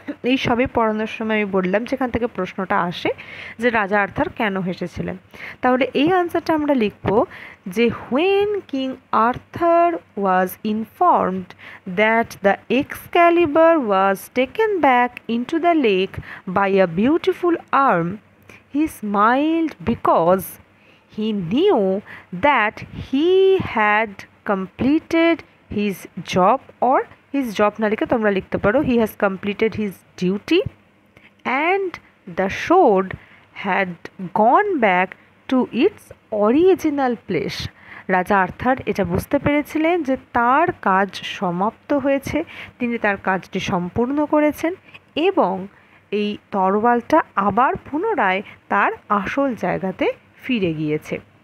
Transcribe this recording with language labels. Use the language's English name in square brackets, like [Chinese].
[Bangla] এই সবে পড়ানোর সময় আমি বললাম যেখান থেকে প্রশ্নটা আসে যে রাজা আর্থার কেন হেসেছিলেন। তাহলে এই আনসারটা আমরা লিখব যে [English] when King Arthur was informed that the Excalibur was taken back into the lake by a beautiful arm, he smiled because he knew that he had completed his job, or his job [Bangla] না লিখে তোমরা লিখতে পারো [English] he has completed his duty, and the sword had gone back to its original place. [Bangla] রাজা Arthur এটা বুঝতে পেরেছিলেন যে তার কাজ সমাপ্ত হয়েছে, তিনি তার কাজটি সম্পূর্ণ করেছেন এবং এই তরোয়ালটা আবার পুনরায় তার আসল জায়গাতে ফিরে গিয়েছে।